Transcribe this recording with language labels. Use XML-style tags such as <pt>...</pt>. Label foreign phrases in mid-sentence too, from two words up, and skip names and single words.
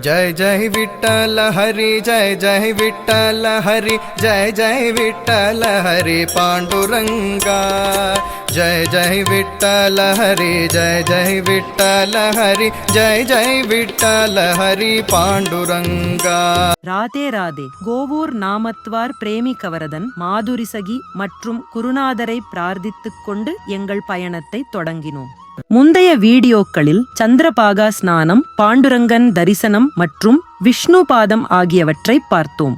<mr>जय जय विठ्ठल हरी, जय जय विठ्ठल हरी, जय जय विठ्ठल हरी पांडुरंगा। जय जय विठ्ठल हरी, जय जय विठ्ठल हरी, जय जय विठ्ठल हरी पांडुरंगा।</mr> <ta>ராதே ராதே. கோவூர் நாமத்வார் பிரேமி கவரதன் மாதுரிசகி மற்றும் குருநாதரை பிரார்த்தித்துக் கொண்டு எங்கள் பயணத்தை தொடங்கினோம். முந்தைய வீடியோக்களில் சந்திரபாகா ஸ்நானம், பாண்டுரங்கன் தரிசனம் மற்றும் விஷ்ணு பாதம் ஆகியவற்றை பார்த்தோம்.</ta>